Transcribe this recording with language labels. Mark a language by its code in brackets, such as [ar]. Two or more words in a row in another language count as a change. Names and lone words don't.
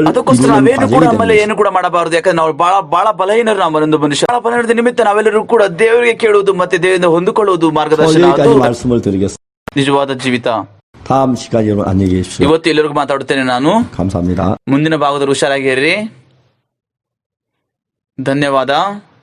[kn] ಅದಕ್ಕೋಸ್ಕರ [ko] 이루는 [kn] ನಾವೇನು ಕೂಡ [ko] 과정이 [kn] ಆಮೇಲೆ [ko] 되는 [kn] ಏನು ಕೂಡ ಮಾಡಬಾರದು. ಯಾಕಂದ್ರೆ ನಾವು ಬಹಳ ಬಲಹೀನರು. ನಮ್ಮ ಒಂದು ಮನುಷ್ಯ ಬಹಳ ಬಲಹೀನದ ನಿಮಿತ್ತ ನಾವೆಲ್ಲರೂ ಕೂಡ ದೇವರಿಗೆ ಕೇಳುವುದು ಮತ್ತೆ ದೇವರಿಂದ ಹೊಂದಿಕೊಳ್ಳುವುದು ಮಾರ್ಗದರ್ಶನ. [ko] 여기까지 [kn] ಅದು [ko] 말씀을 드리겠습니다. [kn] ನಿಜವಾದ ಜೀವಿತ. [ko] 다음 시간에 여러분 안녕히 계십시오. [kn] ಇವತ್ತು ಎಲ್ಲರಿಗೂ ಮಾತಾಡುತ್ತೇನೆ ನಾನು. [ko] 감사합니다. [kn] ಮುಂದಿನ ಭಾಗದಲ್ಲಿ ಹುಷಾರಾಗಿರ್ರಿ. ಧನ್ಯವಾದ.